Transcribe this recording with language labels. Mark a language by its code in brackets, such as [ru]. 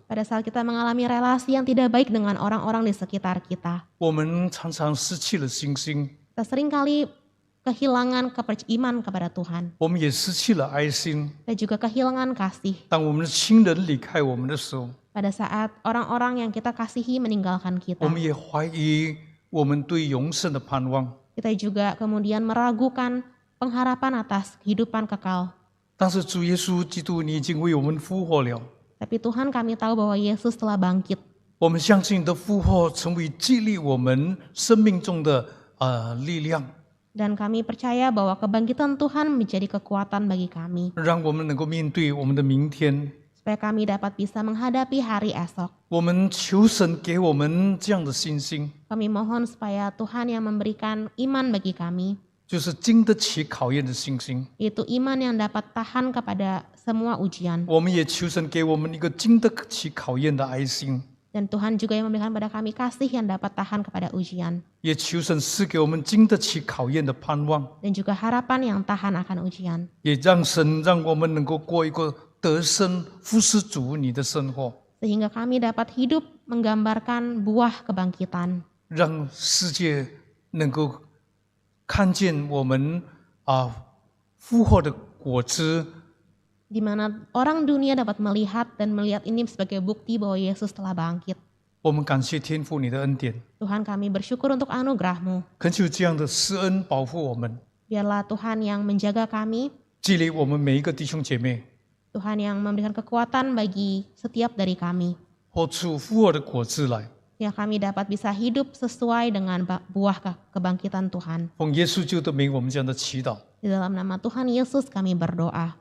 [id] pada saat kita mengalami relasi yang tidak baik dengan orang-orang di sekitar kita, [zh] 我们常常失去了信心， [id] kita seringkali kehilangan iman kepada Tuhan, [zh] 我们也失去了爱心。 [id] dan juga kehilangan kasih. [zh] 当我们的亲人离开我们的时候， [id] Pada saat orang-orang yang kita kasihi meninggalkan kita, [zh] 我们也怀疑我们对永生的盼望。 [id] kita juga kemudian meragukan pengharapan atas kehidupan kekal. [zh] 但是主耶稣基督，你已经为我们复活了。 [id] Tapi Tuhan, kami tahu bahwa Yesus telah bangkit. [zh] 我们相信你的复活成为激励我们生命中的力量， [id] Dan kami percaya bahwa kebangkitan Tuhan menjadi kekuatan bagi kami, [zh] 让我们能够面对我们的明天。 [id] supaya kami dapat bisa menghadapi hari esok. [zh] 我们求神给我们这样的信心， [id] Kami mohon supaya Tuhan yang memberikan iman bagi kami, [zh] 就是经得起考验的信心。 [id] yaitu iman yang dapat tahan kepada semua ujian. [zh] 我们也求神给我们一个经得起考验的爱心， [id] Dan Tuhan juga yang memberikan pada kami kasih yang dapat tahan kepada ujian, [zh] 也求神赐给我们经得起考验的盼望， [id] dan juga harapan yang tahan akan ujian. [zh] 也让神让我们能够过一个得胜服侍主你的生活， [id] Sehingga kami dapat hidup menggambarkan buah kebangkitan, [zh] 让世界能够看见我们复活的果子。 [id] di mana orang dunia dapat melihat dan melihat ini sebagai bukti bahwa Yesus telah bangkit. [zh] 我们感谢天父你的恩典， [id] Tuhan, kami bersyukur untuk anugerah-Mu. [zh] 恳求这样的施恩保护我们， [id] Biarlah Tuhan yang menjaga kami, [zh] 激励我们每一个弟兄姐妹， [id] Tuhan yang memberikan kekuatan bagi setiap dari kami, [zh] 活出复活的果子来。 [id] yang kami dapat bisa hidup sesuai dengan buah kebangkitan Tuhan. [zh] 奉耶稣基督的名，我们这样的祈祷， [id] Di dalam nama Tuhan Yesus kami berdoa.